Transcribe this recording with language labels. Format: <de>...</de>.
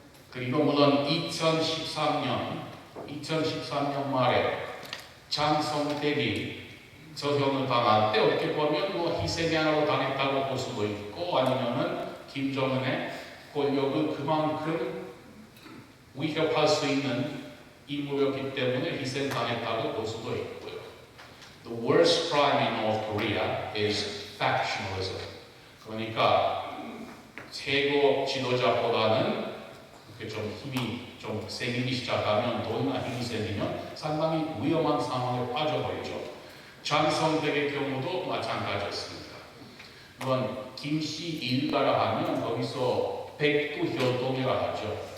<ko>그리고 물론 2013년 말에 장성택이 처형을 당할 때 어떻게 보면 뭐 희생양으로 당했다고 볼 수도 있고 아니면은 김정은의 권력을 그만큼 위협할 수 있는 인물이었기 때문에 희생당했다고 볼 수도 있고요.</ko> <en>The worst crime in North Korea is factionalism.</en> <ko>그러니까 최고 지도자보다는 좀 힘이 좀 생기기 시작하면 돈이나 힘이 생기면 상당히 위험한 상황에 빠져버리죠. 장성택의 경우도 마찬가지였습니다. 물론 김씨 일가라 하면 거기서 백두혈통이라 하죠.</ko>